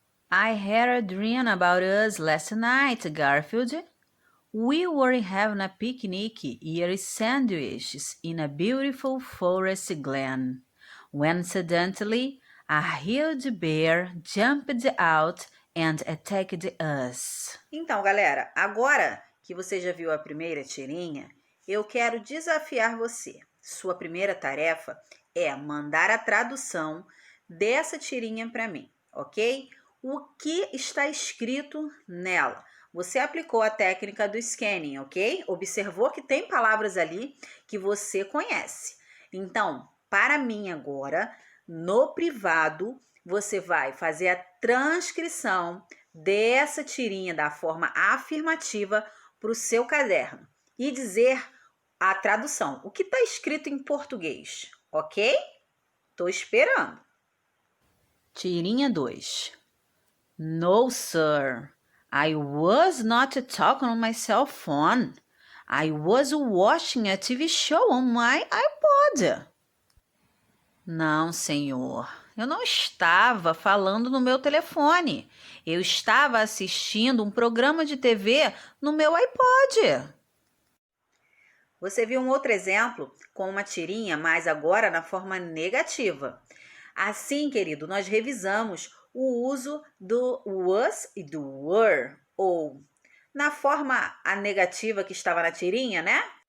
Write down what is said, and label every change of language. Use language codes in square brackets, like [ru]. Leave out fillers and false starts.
[en] I had a dream about us last night, Garfield. We were having a picnic, eating sandwiches in a beautiful forest glen, when suddenly a huge bear jumped out and attacked us. [pt] Então, galera, agora que você já viu a primeira tirinha, eu quero desafiar você. Sua primeira tarefa é mandar a tradução dessa tirinha para mim, ok? O que está escrito nela? Você aplicou a técnica do scanning, ok? Observou que tem palavras ali que você conhece. Então, para mim agora, no privado, você vai fazer a transcrição dessa tirinha da forma afirmativa para o seu caderno e dizer a tradução, o que está escrito em português, ok? Estou esperando. Tirinha 2. [en] No, sir. I was not talking on my cell phone. I was watching a TV show on my iPod. [pt] Não, senhor. Eu não estava falando no meu telefone. Eu estava assistindo um programa de TV no meu iPod. Você viu um outro exemplo com uma tirinha, mas agora na forma negativa. Assim, querido, nós revisamos o uso do was e do were, ou na forma a negativa que estava na tirinha, né?